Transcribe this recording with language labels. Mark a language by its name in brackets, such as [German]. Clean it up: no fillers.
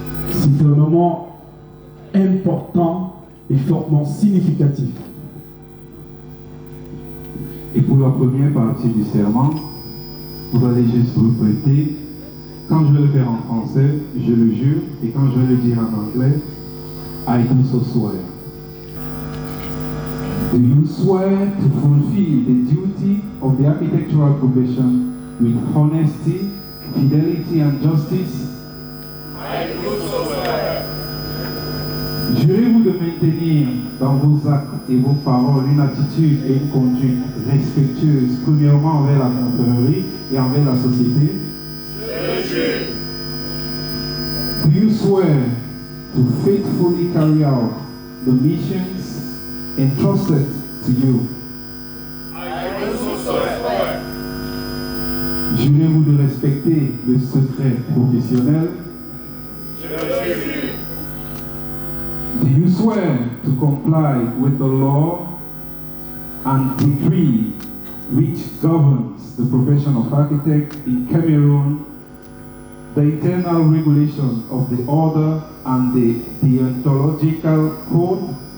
[French] C'est un moment important et fortement significatif. Et pour la première partie du serment, vous allez juste vous prêter. Quand je vais le faire en français, je le jure, et quand je vais le dire en anglais, [English] I do so swear. Do you swear to fulfill the duty of the architectural profession with honesty, fidelity and justice? I do so swear. [French] Jurez-vous de maintenir dans vos actes et vos paroles une attitude et une conduite respectueuse, premièrement envers la confrérie et envers la société? Je jure. [English] Do you swear to faithfully carry out the missions entrusted to you? I do so swear. [French] Jurez-vous de respecter le secret professionnel? Je jure. [English] Do you swear to comply with the law and decree which governs the profession of architect in Cameroon, the internal regulation of the order and the deontological code,